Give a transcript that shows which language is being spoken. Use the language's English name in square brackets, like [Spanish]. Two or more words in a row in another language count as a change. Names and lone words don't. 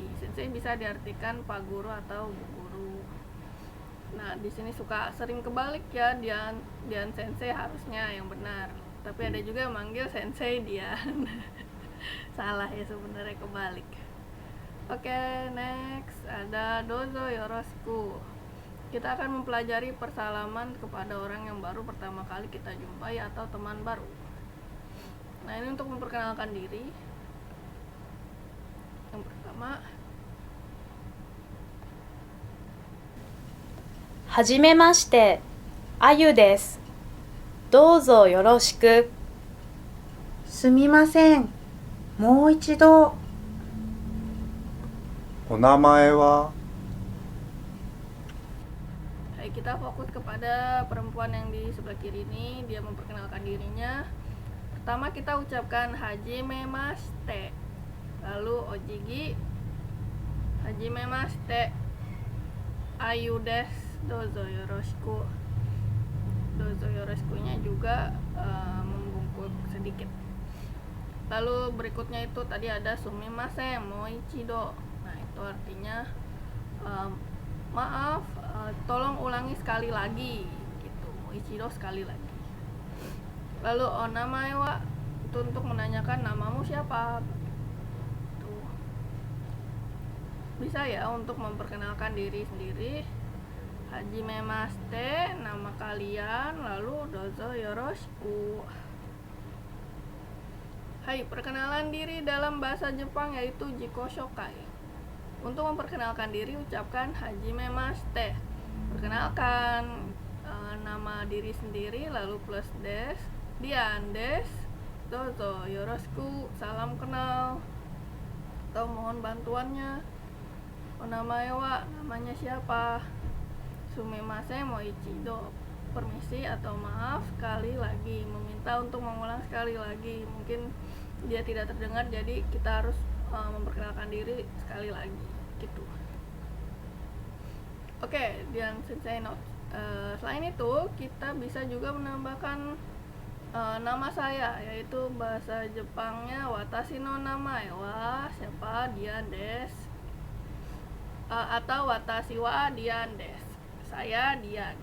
[Indonesian] Sensei bisa diartikan pak guru atau bu guru. Nah, di sini suka sering kebalik ya, Dian sensei harusnya yang benar. Tapi ada juga yang manggil sensei Dian. Salah ya sebenarnya, kebalik. Oke, next ada [Japanese] どうぞよろしく. [Indonesian] Kita akan mempelajari persalaman kepada orang yang baru pertama kali kita jumpai atau teman baru. Nah, ini untuk memperkenalkan diri. Yang pertama, [Japanese] はじめまして、あゆです。どうぞよろしく。すみません。もう一度。お名前は？ [Indonesian] kita fokus kepada perempuan yang di sebelah kiri ini. Dia memperkenalkan dirinya. Pertama kita ucapkan hajimemashite. Lalu ojigi, [Japanese] はじめまして、あゆです、どうぞよろしく. どうぞよろしく [Indonesian] juga membungkuk sedikit. Lalu berikutnya itu tadi ada [Japanese] すみません、もう一度. [Indonesian] Nah, itu artinya maaf, tolong ulangi sekali lagi gitu. Moichido, sekali lagi. Lalu [Japanese] お名前は, [Indonesian] itu untuk menanyakan namamu siapa. Tuh. Bisa ya untuk memperkenalkan diri sendiri. Hajimemashite, nama kalian, lalu [Japanese] どうぞよろしく. [Indonesian] Hai, perkenalan diri dalam bahasa Jepang yaitu [Japanese] 自己紹介. [Indonesian] Untuk memperkenalkan diri ucapkan hajimemashite. Perkenalkan nama diri sendiri, lalu plus des, [Japanese] Dian です、どうぞよろしく, [Indonesian] salam kenal atau mohon bantuannya. [Japanese] お名前は, [Indonesian] namanya siapa. [Japanese] すみません もう一度, [Indonesian] permisi atau maaf sekali lagi, meminta untuk mengulang sekali lagi. Mungkin dia tidak terdengar, jadi kita harus memperkenalkan diri sekali lagi gitu. Oke, Dian sensei note. Selain itu kita bisa juga menambahkan nama saya, yaitu bahasa Jepangnya [Japanese] 私の名前は, [Indonesian] siapa, [Japanese] Dian des, [Indonesian] atau [Japanese] 私は Dian です, [Indonesian] saya Dian.